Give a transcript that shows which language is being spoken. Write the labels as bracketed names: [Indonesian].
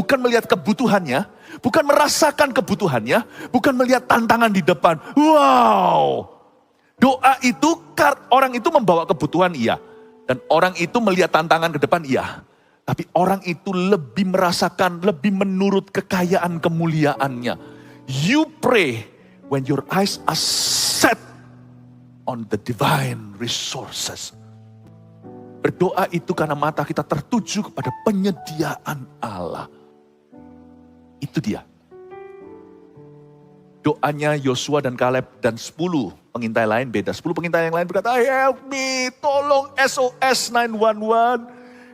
[Indonesian] Bukan melihat kebutuhannya, bukan merasakan kebutuhannya, bukan melihat tantangan di depan. Wow! Doa itu, orang itu membawa kebutuhan iya, dan orang itu melihat tantangan ke depan iya. Tapi orang itu lebih merasakan, lebih menurut kekayaan kemuliaannya. [English] You pray when your eyes are set on the divine resources. [Indonesian] Berdoa itu karena mata kita tertuju kepada penyediaan Allah. Itu dia. doanya Yosua dan Kaleb dan 10 pengintai lain beda. 10 pengintai yang lain berkata, [English] help me, [Indonesian] tolong SOS 911.